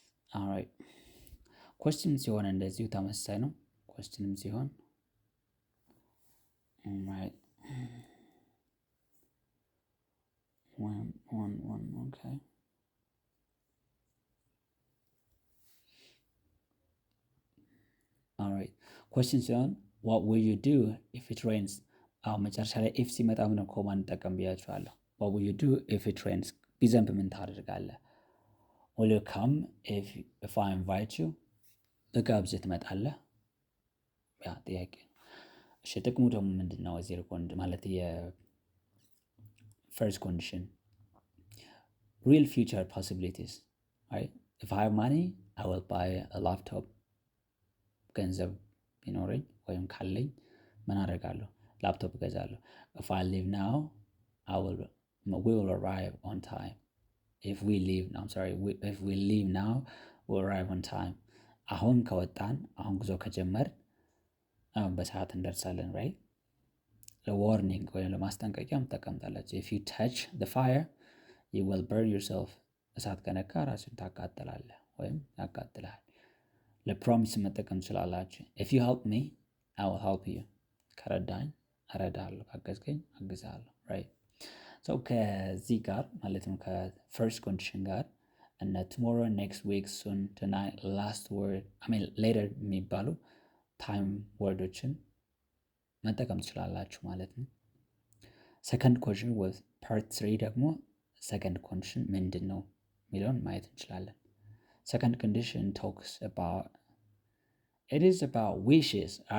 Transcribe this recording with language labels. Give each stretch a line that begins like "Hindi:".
English: ኦልራይት ኮስችን
Amharic: ሲሆን እንደዚሁ ተመሳሳይ ነው።
English: ኮስችንም ሲሆን ኦልራይት one okay alright question ሲሆን what will you do if it rains?
Amharic: አሁን መጨረሻ ላይ if ሲመጣ ምን ኮማ እንጠቀም ብያችኋለሁ።
English: what will you do if it rains?
Amharic: ቢዘንብ ምን ታደርጋለህ?
English: will you come if I invite you?
Amharic: በጋብዝህ ትመጣለህ? ያ ጥያቄ። እሺ ጥቅሙ ደግሞ ምንድነው? እዚህ ሪኮንድ ማለት
English: first condition real future possibilities, right? If I have money I will buy a laptop.
Amharic: ገንዘብ ቢኖረኝ ወይም ካለኝ ምን አደርጋለሁ? ላፕቶፕ እገዛለሁ።
English: if I leave now we will arrive on time. if we leave now we'll arrive on time.
Amharic: አሁን ከወጣን አሁን ጉዞ ከጀመር በሰዓት እንደርሳለን። right? ለዋርኒንግ ወይም ለማስጠንቀቂያም ተቀምጣላችሁ።
English: if you touch the fire you will burn yourself.
Amharic: እሳት ከነካ ራስን ታቃጥላለህ ወይም ያቃጥላል። ለፕሮሚስ መጠቀም ትችላላችሁ።
English: if you help me I will help you.
Amharic: ከረዳኝ እረዳለሁ፣ ካገዝከኝ አግዛለሁ። right? so ከዚህ ጋር ማለት ነው ከፈርስት ኮንዲሽን ጋር እነ
English: tomorrow, next week, soon, tonight, last word later
Amharic: የሚባሉ ታይም ወርዶችን መጠቀም ትችላላችሁ ማለት ነው። ሰከንድ ኮንዲሽን with part 3 ደግሞ ሰከንድ ኮንዲሽን ምንድን ነው የሚለውን ማየት እንችላለን። ሰከንድ ኮንዲሽን
English: talks about it is about wishes.